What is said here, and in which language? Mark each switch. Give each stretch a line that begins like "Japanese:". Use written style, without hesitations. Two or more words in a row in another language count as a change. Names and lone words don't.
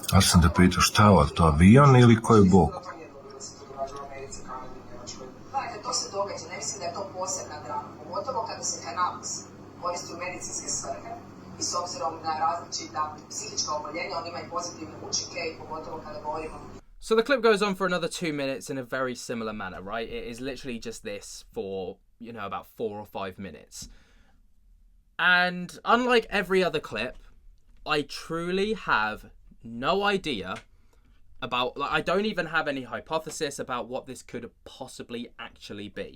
Croatian: Ja sam te pitao šta je ovo, to avion ili koji bok? Gledajte, to se događa, ne mislim da je to posebna drama, pogotovo kada se kanabis koristi u medicinske svrhe i s obzirom na različita psihička oboljenja, on ima i pozitivne učinke i pogotovo kada govorimo.
English: So the clip goes on for another 2 minutes in a very similar manner, right? It is literally just this for, you know, about 4 or 5 minutes. And unlike every other clip, I truly have no idea about, like, I don't even have any hypothesis about what this could possibly actually be.